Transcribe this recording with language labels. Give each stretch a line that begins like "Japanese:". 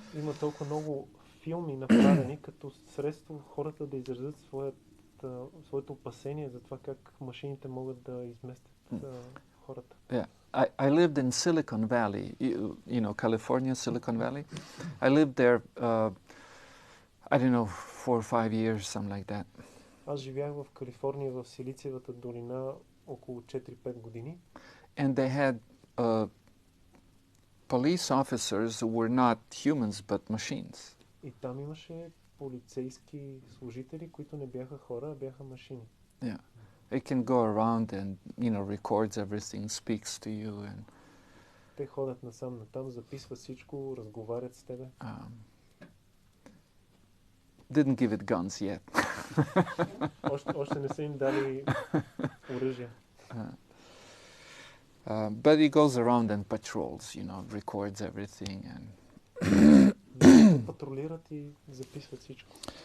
Bulgarian: Има толкова много филми направени като средство хората да изразят своето опасение за това как машините могат да изместят хората.
English: Yeah, I lived in Silicon Valley, California, Silicon Valley. I lived there, I don't know, 4 or 5 years, something like that.
Bulgarian: Аз живях в Калифорния, в Силициевата долина около 4-5 години.
English: And they had police officers who were not humans but machines.
Bulgarian: И там имаше полицейски служители, които не бяха хора, а бяха машини.
English: Yeah. They can go around and, records everything, speaks to you and
Bulgarian: те ходят насам натам, записват всичко, разговарят с тебе.
English: Didn't give it guns yet.
Bulgarian: Още не са им дали оръжие.
English: But he goes around and patrols, records everything and
Bulgarian: патрулират и записват всичко.